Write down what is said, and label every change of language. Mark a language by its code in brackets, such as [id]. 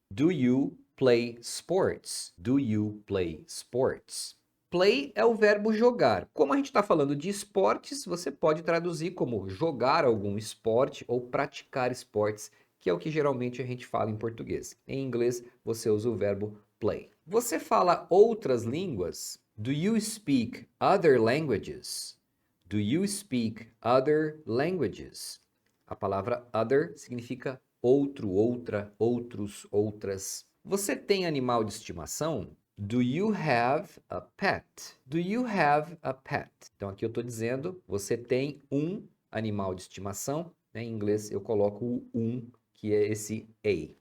[en] Do you play sports? Do you play sports? [pt] Play é o verbo jogar. Como a gente está falando de esportes, você pode traduzir como jogar algum esporte ou praticar esportes, que é o que geralmente a gente fala em português. Em inglês, você usa o verbo play. Você fala outras línguas? [en] Do you speak other languages? Do you speak other languages? [pt] A palavra other significa outro, outra, outros, outras. Você tem animal de estimação? [en] Do you have a pet? Do you have a pet? [pt] Então aqui eu estou dizendo, você tem um animal de estimação. Né? Em inglês eu coloco o um, que é esse a.